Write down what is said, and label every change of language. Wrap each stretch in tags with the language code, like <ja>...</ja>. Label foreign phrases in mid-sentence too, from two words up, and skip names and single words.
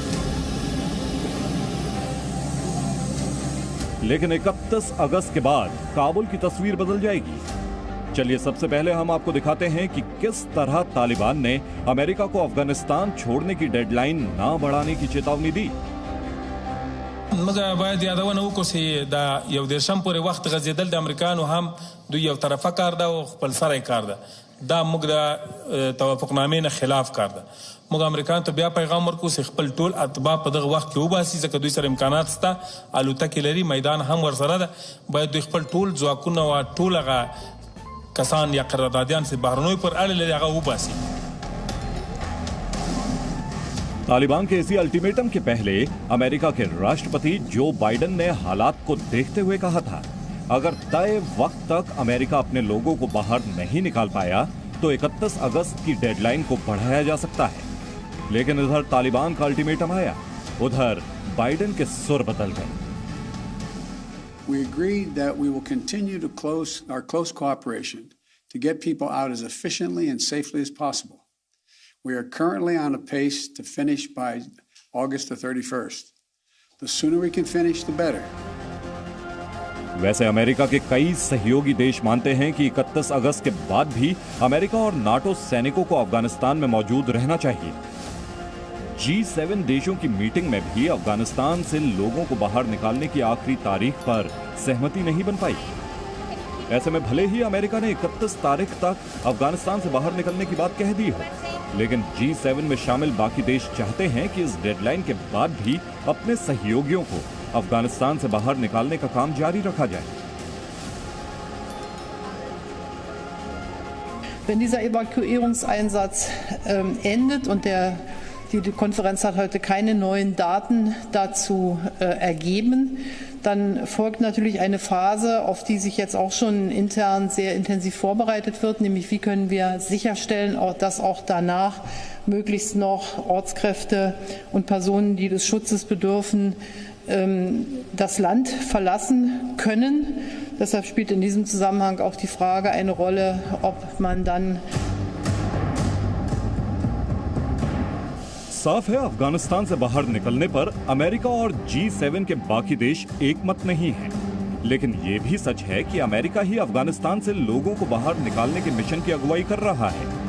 <hi>लेकिन 31 अगस्त के बाद काबुल की तस्वीर बदल जाएगी। चलिए सबसे पहले हम आपको दिखाते हैं कि किस तरह तालिबान ने अमेरिका को अफगानिस्तान छोड़ने की डेडलाइन ना बढ़ाने की चेतावनी दी।</hi> <ps>مګه باید یادونه وکړو چې دا یو دیرشم پورې وخت غځېدل د امریکایانو هم دوی یو طرفه کار ده او خپل سره کار ده، دا موږ د توافقنامې نه خلاف کار ده. موږ امریکایانو ته بیا پیغام ورکړو چې خپل ټول اتباع په دغه وخت کې وباسي، ځکه دوی سره امکانات شته، الوتکې لري، میدان هم ورسره ده. باید دوی خپل ټول ځواکونه او ټول هغه کسان یا قراردادیان چې بهرنیو پر اړه لري هغه وباسي.</ps> <hi>तालिबान के इसी अल्टीमेटम के पहले अमेरिका के राष्ट्रपति जो बाइडेन ने हालात को देखते हुए कहा था, अगर तय वक्त तक अमेरिका अपने लोगों को बाहर नहीं निकाल पाया तो 31 अगस्त की डेडलाइन को बढ़ाया जा सकता है। लेकिन इधर तालिबान का अल्टीमेटम आया, उधर बाइडेन के सुर बदल गए।</hi> <en>We agreed that we will continue to our close cooperation to get people out as efficiently and safely as possible. We are currently on a pace to finish by August the 31st. The sooner we can finish, the better.</en> <hi>वैसे अमेरिका के कई सहयोगी देश मानते हैं कि 31 अगस्त के बाद भी अमेरिका और नाटो सैनिकों को अफगानिस्तान में मौजूद रहना चाहिए। G7 देशों की मीटिंग में भी अफगानिस्तान से लोगों को बाहर निकालने की आखिरी तारीख पर सहमति नहीं बन पाई। ऐसे में भले ही अमेरिका ने 31 तारीख तक अफगानिस्तान से बाहर निकलने की बात कह दी हो, लेकिन G7 में शामिल बाकी देश चाहते हैं कि इस डेडलाइन के बाद भी अपने सहयोगियों को अफगानिस्तान से बाहर निकालने का काम जारी रखा जाए।</hi> <de>Wenn dieser Evakuierungseinsatz endet und die Konferenz hat heute keine neuen Daten dazu ergeben, dann folgt natürlich eine Phase, auf die sich jetzt auch schon intern sehr intensiv vorbereitet wird, nämlich wie können wir sicherstellen, dass auch danach möglichst noch Ortskräfte und Personen, die des Schutzes bedürfen, das Land verlassen können. Deshalb spielt in diesem Zusammenhang auch die Frage eine Rolle, ob man dann</de> <hi>साफ है, अफगानिस्तान से बाहर निकलने पर अमेरिका और G7 के बाकी देश एकमत नहीं हैं। लेकिन यह भी सच है कि अमेरिका ही अफगानिस्तान से लोगों को बाहर निकालने के मिशन की अगुवाई कर रहा है।</hi>